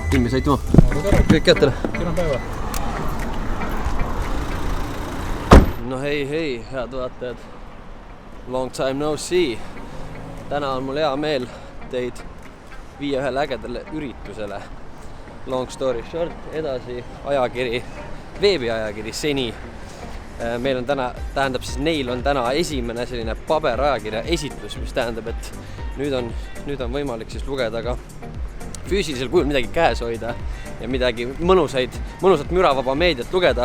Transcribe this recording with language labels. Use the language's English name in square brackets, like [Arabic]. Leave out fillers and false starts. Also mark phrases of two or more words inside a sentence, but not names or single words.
[Estonian] sõitma. Kõik kättele. Kena päeva. No hei, head vaatajad. [English] Long time no see. [Estonian] Täna on mul hea meel teid viia ühele ägedale üritusele. [English] Long story short, [Estonian] edasi ajakiri, veebiajakiri Seni. Meil on neil on täna esimene selline paberajakirja esitlus, mis tähendab, et nüüd on võimalik siis lugeda ka füüsilisel kujul midagi käes hoida ja midagi mõnusat müravaba meediat lugeda.